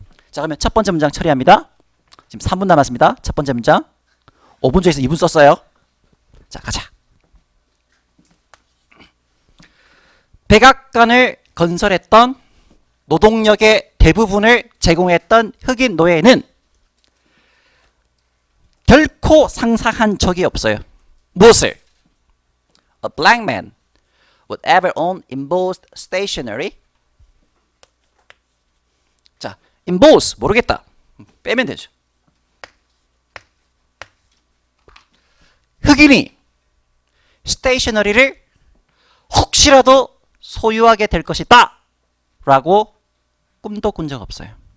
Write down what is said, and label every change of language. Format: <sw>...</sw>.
<ko>자, 그러면 첫 번째 문장 처리합니다. 지금 3분 남았습니다. 첫 번째 문장 5분 중에서 2분 썼어요. 자, 가자. 백악관을 건설했던 노동력의 대부분을 제공했던 흑인 노예는 결코 상상한 적이 없어요. 무엇을?</ko> <en>A black man would ever own embossed stationery.</en> <ko>자, emboss 모르겠다. 빼면 되죠. 흑인이 스테이셔너리를 혹시라도 소유하게 될 것이다 라고 꿈도 꾼 적 없어요.</ko>